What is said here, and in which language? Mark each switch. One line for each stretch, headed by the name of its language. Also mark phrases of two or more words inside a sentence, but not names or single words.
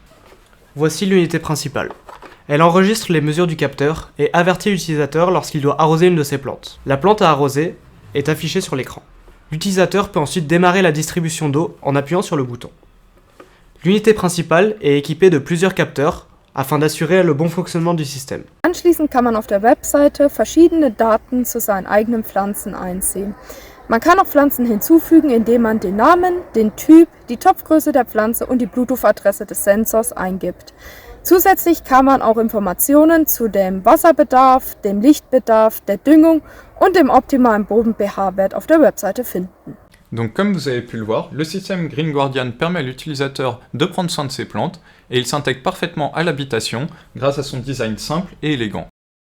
French: Voici l'unité principale. Elle enregistre les mesures du capteur et avertit l'utilisateur lorsqu'il doit arroser une de ses plantes. La plante à arroser est affichée sur l'écran. L'utilisateur peut ensuite démarrer la distribution d'eau en appuyant sur le bouton. L'unité principale est équipée de plusieurs capteurs afin d'assurer le bon fonctionnement du système.
German: Anschließend kann man auf der Webseite verschiedene Daten zu seinen eigenen Pflanzen einsehen. Man kann auch Pflanzen hinzufügen, indem man den Namen, den Typ, die Topfgröße der Pflanze und die Bluetooth-Adresse des Sensors eingibt. Zusätzlich kann man auch Informationen zu dem Wasserbedarf, dem Lichtbedarf, der Düngung und dem optimalen Boden-pH-Wert auf der Webseite finden.
French: Donc comme vous avez pu le voir, le système Green Guardian permet à l'utilisateur de prendre soin de ses plantes et il s'intègre parfaitement à l'habitation grâce à son design simple et élégant.